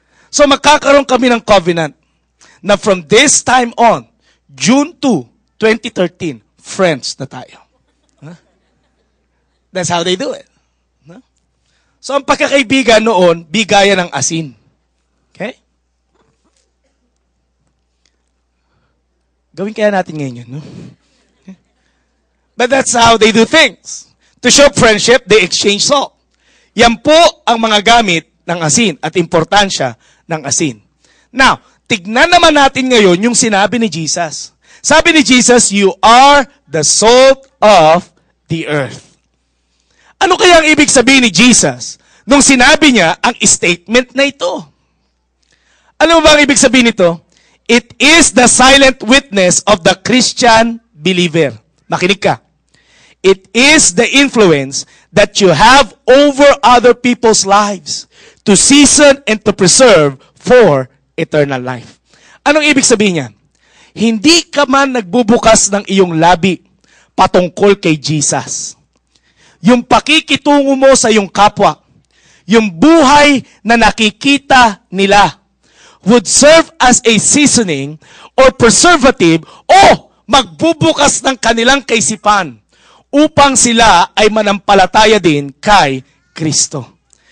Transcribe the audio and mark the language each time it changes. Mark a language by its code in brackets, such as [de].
[tl] So magkakaroon kami ng covenant na [en] from this time on, [tl] June 2, 2013, friends na tayo. [en] That's how they do it. [tl] So ang pagkakaibigan noon, bigayan ng asin. Okay? Gawin kaya natin ngayon yun, no? [en] Okay. But that's how they do things. To show friendship, they exchange salt. [tl] Yan po ang mga gamit ng asin at importansya ng asin. Now, tignan naman natin ngayon yung sinabi ni Jesus. Sabi ni Jesus, [en] you are the salt of the earth. [tl] Ano kaya ang ibig sabihin ni Jesus nung sinabi niya ang statement na ito? Ano ba ang ibig sabihin nito? [en] It is the silent witness of the Christian believer. [tl] Makinig ka. [en] It is the influence that you have over other people's lives to season and to preserve for eternal life. [tl] Anong ibig sabihin niya? Hindi ka man nagbubukas ng iyong labi patungkol kay Jesus. Yung pakikitungo mo sa iyong kapwa, yung buhay na nakikita nila, [en] would serve as a seasoning or preservative [tl] o magbubukas ng kanilang kaisipan upang sila ay manampalataya din kay Kristo.